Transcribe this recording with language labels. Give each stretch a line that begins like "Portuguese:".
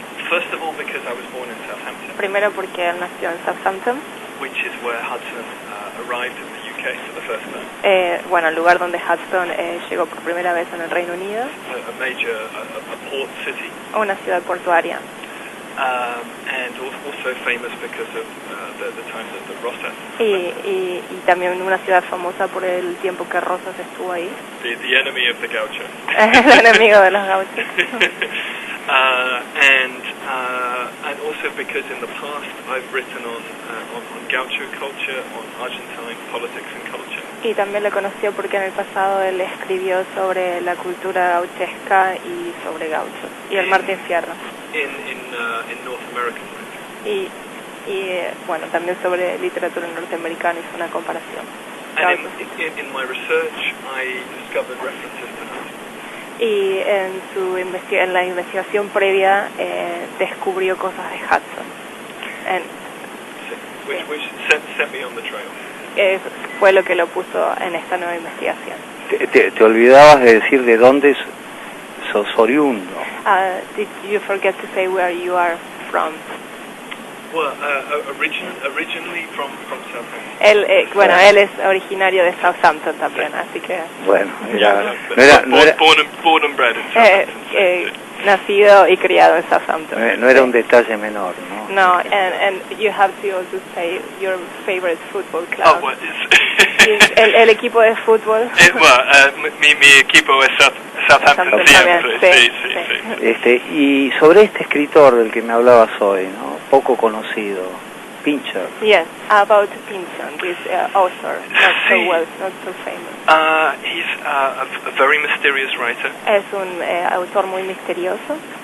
English: First of all, because I was born in Southampton.
Spanish: Primero porque él nació en Southampton.
English: Which is where Hudson arrived in the UK for the first time.
Spanish: Bueno, el lugar donde Hudson llegó por primera vez en el Reino Unido.
English: A major port city.
Spanish: Una ciudad portuaria.
English: And also famous because of the time that the Rosas.
Spanish: Y también una ciudad famosa por el tiempo que Rosas estuvo ahí.
English: The enemy of the gauchos.
Spanish: El enemigo de los gauchos.
English: And also because in the past I've written on gaucho culture, on Argentine politics and culture.
Spanish: Y también le conoció porque en el pasado él escribió sobre la cultura gauchesca y sobre gauchos y el Martín Fierro.
English: In North American writing.
Spanish: Y bueno, también sobre literatura norteamericana hizo una comparación.
English: And in my research I discovered references to Hudson.
Spanish: Y en la investigación previa descubrió cosas de Hudson.
English: Which set me on the trail.
Spanish: Fue lo que lo puso en esta nueva investigación. Te olvidabas de decir de dónde sos oriundo.
English: Did you forget to say where you are from? Well, originally from Southampton.
Spanish: Él es originario de Southampton también, así que... Bueno,
English: Born and bred in Southampton.
Spanish: Nacido y criado en Southampton. No era un detalle menor, ¿no?
English: No, and you have to also say your favorite football club. Oh, what is...
Spanish: el equipo de fútbol. Mi equipo es Southampton siempre. Sí. Y sobre este escritor del que me hablabas hoy, ¿no? Poco conocido, Pynchon.
English: Yes, about Pynchon, this author, not so famous. He's a very mysterious writer.
Spanish: Es un autor muy misterioso.